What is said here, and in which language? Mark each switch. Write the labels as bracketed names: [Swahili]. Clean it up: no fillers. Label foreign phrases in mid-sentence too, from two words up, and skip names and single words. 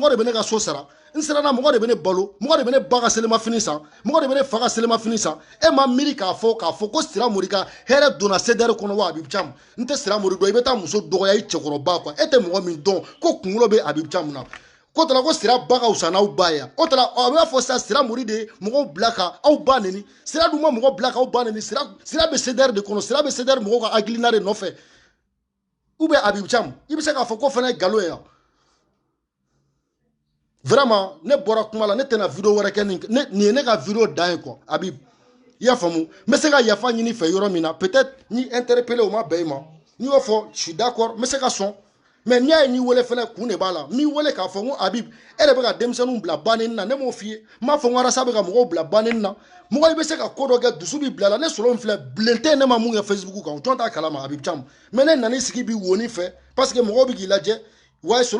[Bambara] de bɛ ne ka so sara n siranna mɔgɔ de bɛ ne balo mɔgɔ de bɛ ne ba ka selimafini san mɔgɔ de bɛ ne fa ka selimafini san e ma miiri k'a fɔ ko Sira Mori ka hɛrɛ donna CDR kɔnɔ wa Habib Thiam n tɛ Sira Mori dɔn i bɛ taa muso dɔgɔya i cɛkɔrɔba quoi e tɛ mɔgɔ min dɔn ko kunkolo bɛ Habib Thiam na ko tala ko Sira ba ka wusa n'aw ba ye o tala a b'a fɔ sisan Sira Mori de ye mɔgɔw bila ka aw ba neni Sira dun ma mɔgɔ bila k'aw ba neni Sira bɛ CDR de kɔnɔ Sira bɛ CDR mɔgɔw ka hakilina de nɔfɛ [French] ou bien [Bambara] Habib Thiam i bɛ se k'a fɔ ko fana ye nkalon ye yan vraiment ne bɔra kuma la ne tɛna vidéo wɛrɛ kɛ nin ye ne ka vidéo dan ye quoi Habib i y'a faamu n bɛ se ka yafa ɲini fɛ yɔrɔ min na peut-être ni interpellé o ma bɛn i ma n'i y'o fɔ [French] je suis d'accord [Bambara] n bɛ se ka sɔn mais n'i y'a ye n'i wele fɛnɛ kun de b'a la n'i wele k'a fɔ n ko Habib e de bɛ ka denmisɛnninw bila banni na ne m'o f'i ye n b'a fɔ n ko Arasa bɛ ka mɔgɔw bila banni na mɔgɔ i bɛ se ka ko dɔ kɛ dusu b'i bila la ne solo min filɛ bilen tɛ ne ma mun kɛ Facebook kan o jɔn t'a kalama Habib Thiam mais ne nan'i sigi bi woni fɛ [French] parce que [Bambara] mɔgɔw bɛ k'i lajɛ wa solo